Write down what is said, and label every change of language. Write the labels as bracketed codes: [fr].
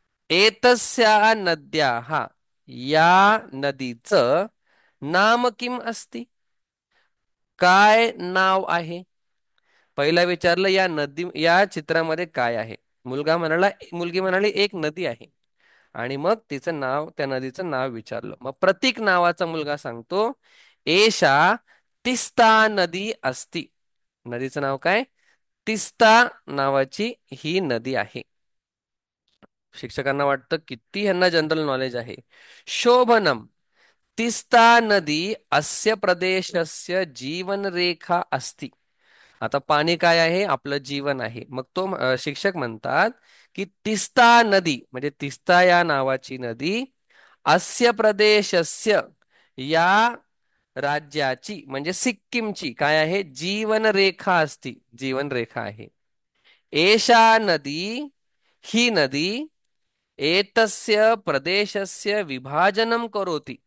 [sa] एतस्या नद्याः या नदीचं नाम किम अस्ति. [mr] काय नाव आहे? पहिला विचारलं या नदी या चित्रामध्ये काय आहे. मुलगी म्हणाली एक नदी आहे. आणि मग तिचं नाव त्या नदीचं नाव विचारलं. मग प्रतीक नावाचा मुलगा सांगतो, [sa] एषा तिस्ता नदी असती. [mr] नदीचं नाव काय? तिस्ता नावाची ही नदी आहे. शिक्षकांना वाटतं किती ह्यांना जनरल नॉलेज आहे. [sa] शोभनम. तिस्ता नदी अस्य प्रदेशस्य जीवनरेखा अस्ति. [mr] आता पाणी काय आहे? आपलं जीवन आहे. मग तो शिक्षक म्हणतात की तिस्ता नदी म्हणजे तिस्ता या नावाची नदी [sa] अस्य प्रदेशस्य [mr] या राज्याची म्हणजे सिक्कीमची काय आहे? [sa] जीवनरेखा असती. [mr] जीवनरेखा आहे. [sa] एषा नदी ही नदी एतस्य प्रदेशस्य विभाजनम करोति.